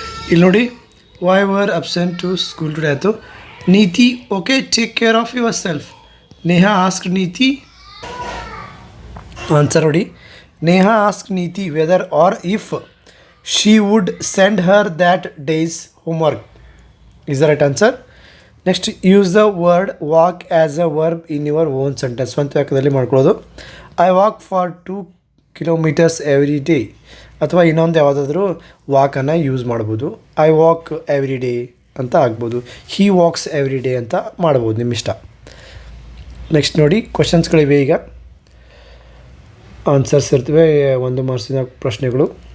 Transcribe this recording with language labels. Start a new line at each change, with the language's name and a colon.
Kannada: ಇಲ್ಲಿ ನೋಡಿ,
English: Why were absent to school today ಆಯಿತು. Neeti, okay, take care of yourself. Neha ask Neeti.
Kannada: ಆನ್ಸರ್ ನೋಡಿ.
English: Neha ask Neeti whether or if she would send her that day's homework is the right answer. Next, use the word walk as a verb in your own sentence.
Kannada: ಸ್ವಂತ ವಾಕ್ಯದಲ್ಲಿ ಮಾಡ್ಕೊಳ್ಳೋದು.
English: I walk for 2 kilometers every day.
Kannada: ಅಥವಾ ಇನ್ನೊಂದು ಯಾವುದಾದ್ರೂ ವಾಕನ್ನು use ಮಾಡ್ಬೋದು.
English: I walk every day
Kannada: ಅಂತ ಆಗ್ಬೋದು.
English: he walks every day
Kannada: ಅಂತ ಮಾಡ್ಬೋದು, ನಿಮ್ಮ ಇಷ್ಟ. ನೆಕ್ಸ್ಟ್ ನೋಡಿ, ಕ್ವಶನ್ಸ್ಗಳಿವೆ. ಈಗ ಆನ್ಸರ್ಸ್ ಇರ್ತವೆ, 1 ಮಾರ್ಕ್ಸಿನ ಪ್ರಶ್ನೆಗಳು.